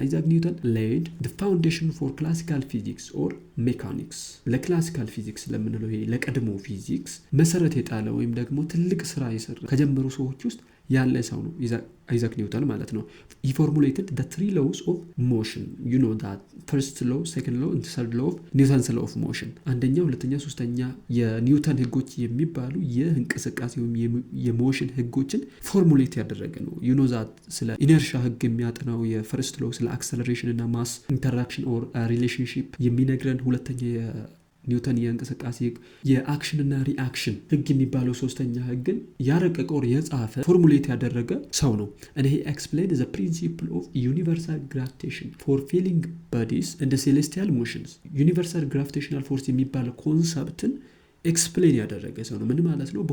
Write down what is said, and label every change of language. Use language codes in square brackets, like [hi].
[en] Isaac Newton laid the foundation for classical physics or mechanics. [am] ለክላሲካል ፊዚክስ ለምንለው ይሄ ለቀድሞ ፊዚክስ መሰረት የጣለ ወይም ደግሞ ትልቅ ስራ የሰራ ከጀመሩ ሰዎች ውስጥ ያለ ሰው ነው አይዛክ ኒውተን ማለት ነው። [en] he formulated the three laws of motion. you know that first law, second law and third law of Newton's law of motion. [am] አንደኛ፣ ሁለተኛ፣ ሶስተኛ የኒውተን ህጎች የሚባሉ የእንቅስቃሴ ወይም የሞሽን ህጎችን ፎርሙሌት ያደረገ ነው። [en] you know that [am] ስለ ኢነርሺያ ህግ የሚያጠናው የፈርስት ላው ስለ አክሰለሬሽን እና ማስ ኢንተራክሽን ኦር ሪሌሽንሺፕ የሚነግረን ሁለተኛ ኒውተን የእንቅስቃሴ ህግ፣ የአክሽንና ሪአክሽን ህግ የሚባለው ሶስተኛ ህግን ያረቀቀው የጻፈ ፎርሙሌት ያደረገ ሰው ነው። [en] and he explained the principle of universal gravitation for falling bodies and celestial motions [am] universal gravitational force የሚባለው ኮንሰፕትን ኤክስፕሌን ያደረገ ሰው ነው። ምን ማለት ነው?